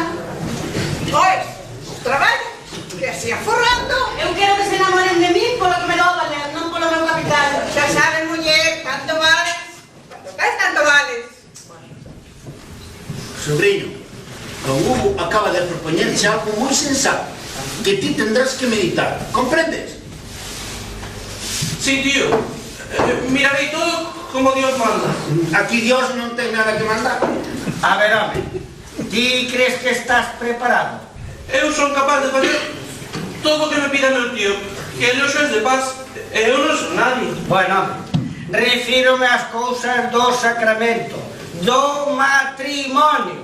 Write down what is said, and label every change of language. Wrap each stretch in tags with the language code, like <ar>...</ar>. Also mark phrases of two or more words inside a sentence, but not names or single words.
<gl>Pois, traballo. E así aforrando. Eu quero que se enamoren de mí polo que me dou a valer, non polo meu capital. Xa saben, muller, tanto vales. Tanto ves, tanto vales. Sobrinho, don Hugo acaba de propoñerche algo moi sensato que ti tendrás que meditar, comprendes? Sí, tío. Mirarei todo como Dios manda. Aquí Dios non ten nada que mandar. A ver, home, ti crees que estás preparado? Eu son capaz de facer todo o que me pida meu tío, que ele o xuez de Paz, e eu non son nadie. Bueno, refírome ás cousas do sacramento, do matrimonio.</gl>